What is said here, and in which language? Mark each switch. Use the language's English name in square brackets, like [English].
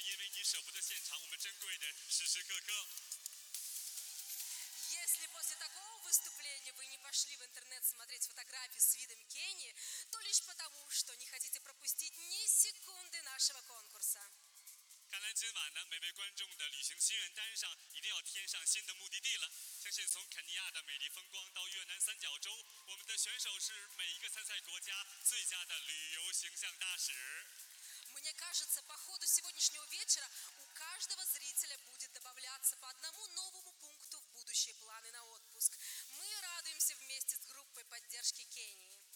[Chinese] 昨天听完刚刚我们选手的精彩演唱，还没有上网去搜索肯尼亚的美丽风光，相信一定是因为你舍不得现场我们珍贵的时时刻刻。 [Russian] Если после такого выступления вы не пошли в интернет смотреть фотографии с видом Кении, то лишь потому, что не хотите пропустить ни секунды нашего конкурса. [Chinese] 看来今晚呢，每位观众的旅行心愿单上一定要添上新的目的地了。相信从肯尼亚的美丽风光到越南三角洲，我们的选手是每一个参赛国家最佳的旅游形象大使。 [Russian] Мне кажется, по ходу сегодняшнего вечера у каждого зрителя будет добавляться по одному новому пункту в будущие планы на отпуск. Мы радуемся вместе с группой поддержки Кении.